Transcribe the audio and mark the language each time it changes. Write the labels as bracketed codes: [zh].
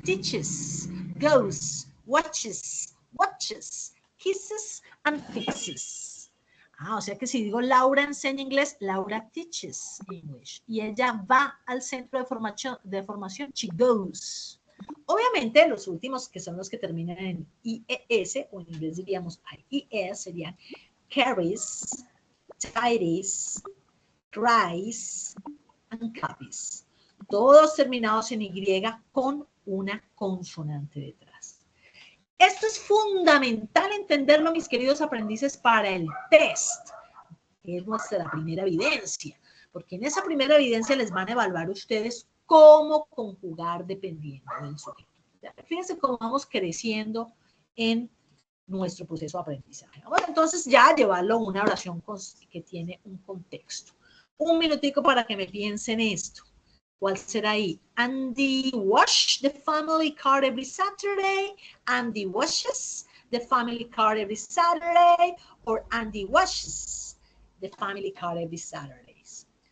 [en] Teaches, goes, watches, kisses and fixes. [es] O sea que si digo Laura enseña inglés, [en] Laura teaches English. [es] Y ella va al centro de formación, [en] she goes. [es] Obviamente los últimos que son los que terminan en IES, o en inglés diríamos IES, serían carries, tidies, cries, and copies. Todos terminados en Y con una consonante detrás. Esto es fundamental entenderlo, mis queridos aprendices, para el test, que es nuestra primera evidencia, porque en esa primera evidencia les van a evaluar ustedes cómo conjugar dependiendo del sujeto. Fíjense cómo vamos creciendo en nuestro proceso de aprendizaje. Vamos entonces ya a llevarlo a una oración que tiene un contexto. Un minutico para que me piensen esto. ¿Cuál será ahí? [en] Andy wash the family car every Saturday. Andy washes the family car every Saturday. Or Andy washes the family car every Saturdays.